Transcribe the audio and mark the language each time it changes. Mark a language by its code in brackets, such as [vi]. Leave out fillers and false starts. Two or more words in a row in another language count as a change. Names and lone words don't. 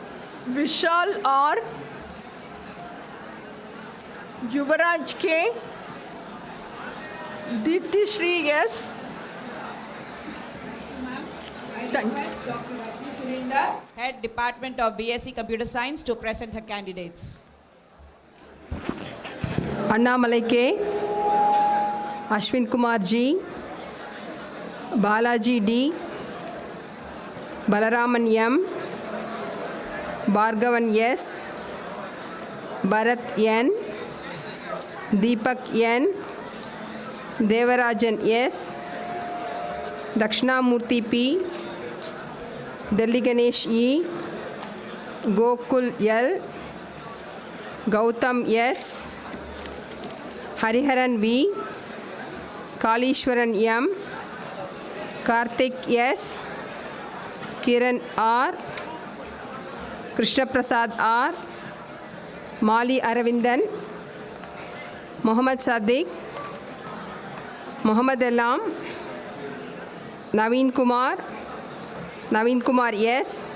[en] Vishal R, Yuvaraj K, Dipti Shri S. Thank you. Dr. Rajni Surinder, Head Department of BSc Computer Science, to present her candidates. Annamalai K. Ashwin Kumar G. Balaji D. Balaraman M. Bhargavan S. Bharat N. Deepak N. Devarajan S. Dakshinamurthy P. Delhi Ganesh E. Gokul L. Gautam S. Hariharan V. Kalishwaran M. Karthik S. Kiran R. Krishna Prasad R. Mali Aravindan. Muhammad Sadiq. Muhammad Alam. Naveen Kumar. Naveen Kumar S.